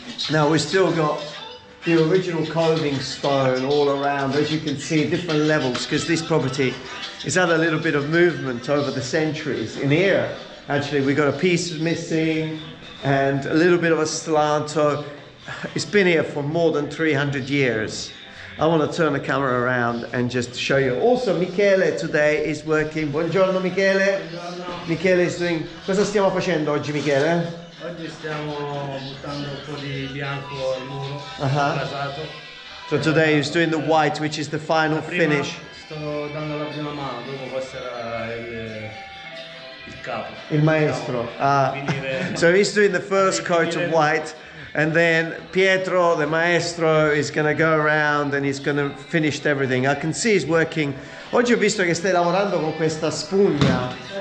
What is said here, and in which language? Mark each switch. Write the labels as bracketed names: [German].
[English] Now we've still got the original coving stone all around, as you can see, different levels, because this property has had a little bit of movement over the centuries. In here, actually, we got a piece missing, and a little bit of a slanto. It's been here for more than 300 years. I want to turn the camera around and just show you. Also, Michele today is working. [Italian] Buongiorno Michele. Buongiorno. [English] Michele is doing... [Italian] Cosa stiamo facendo oggi, Michele? Oggi stiamo buttando un po' di bianco al muro, rasato. [English] So today he's doing the white, which is the final finish. [Italian] Sto dando la prima mano, dopo passerà il capo. Il maestro. [English] So he's doing the first coat of white, And then Pietro, the maestro, is going to go around and he's going to finish everything. I can see he's working. [Italian] Oggi ho visto che stai lavorando con questa spugna.